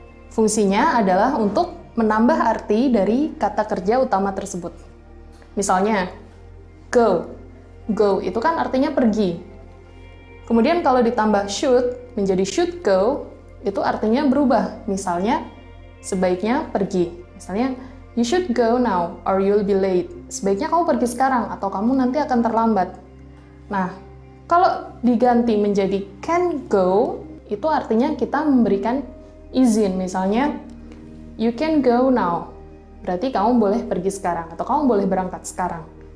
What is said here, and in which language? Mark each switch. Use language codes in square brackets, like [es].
[id] Fungsinya adalah untuk menambah arti dari kata kerja utama tersebut. Misalnya, go. Go itu kan artinya pergi. Kemudian kalau ditambah should menjadi should go, itu artinya berubah. Misalnya, sebaiknya pergi. [en] Misalnya, you should go now or you'll be late. [id] Sebaiknya kamu pergi sekarang atau kamu nanti akan terlambat. Nah, kalau diganti menjadi can go, itu artinya kita memberikan izin. Misalnya, [en] you can go now. [id] Berarti kamu boleh pergi sekarang atau kamu boleh berangkat sekarang.